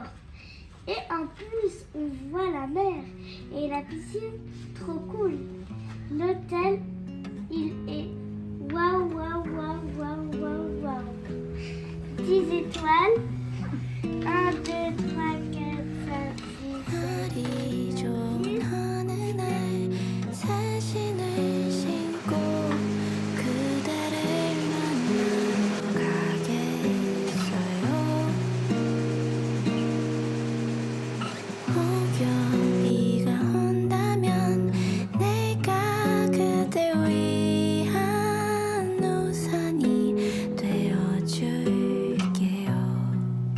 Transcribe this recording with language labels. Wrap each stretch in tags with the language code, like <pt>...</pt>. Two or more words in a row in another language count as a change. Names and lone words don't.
<fr>Et en plus, on voit la mer et la piscine, trop cool. L'hôtel, il est waouh, waouh, waouh, waouh, waouh, waouh. 10 étoiles. 1, 2, 3, 4, 5, 6, 7,</fr> <ko>날이 좋은 어느 날 사진을 신고 그대를 만나러 가겠어요. 혹여 비가 온다면 내가 그댈 위한 우산이 되어줄게요.</ko>